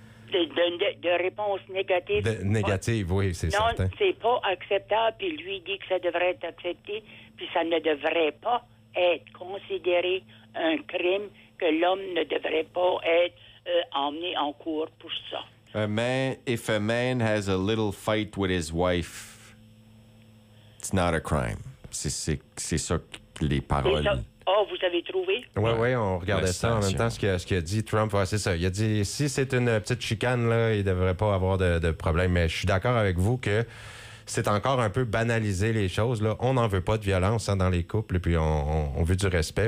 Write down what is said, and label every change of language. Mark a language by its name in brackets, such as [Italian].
[French] De réponses négatives. Négatives, oui, c'est certain. Non, c'est pas acceptable, puis lui dit que ça devrait être accepté, puis ça ne devrait pas être considéré un crime, que l'homme ne devrait pas être emmené en cours pour ça. [English] If a man has a little fight with his wife, it's not a crime. [French] C'est ça que les paroles... Oh, vous avez trouvé? Oui, on regardait ça en même temps, ce qu'a dit Trump. Ouais, c'est ça. Il a dit, si c'est une petite chicane, là, il ne devrait pas avoir de problème. Mais je suis d'accord avec vous que c'est encore un peu banaliser les choses. Là. On n'en veut pas de violence dans les couples, puis on veut du respect.